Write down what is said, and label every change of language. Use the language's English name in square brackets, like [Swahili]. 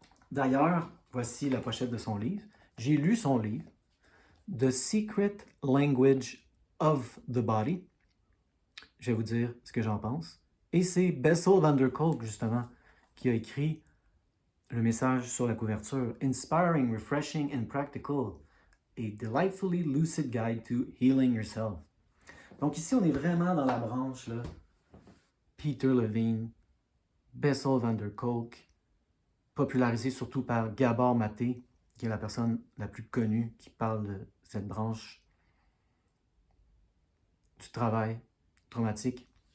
[French] D'ailleurs, voici la pochette de son livre. J'ai lu son livre, The Secret Language of the Body. Je vais vous dire ce que j'en pense. Et c'est Bessel van der Kolk, justement, qui a écrit le message sur la couverture. [English] Inspiring, refreshing and practical. A delightfully lucid guide to healing yourself. [French] Donc ici, on est vraiment dans la branche, là, Peter Levine, Bessel van der Kolk, popularisé surtout par Gabor Maté, qui est la personne la plus connue qui parle de cette branche du travail traumatique.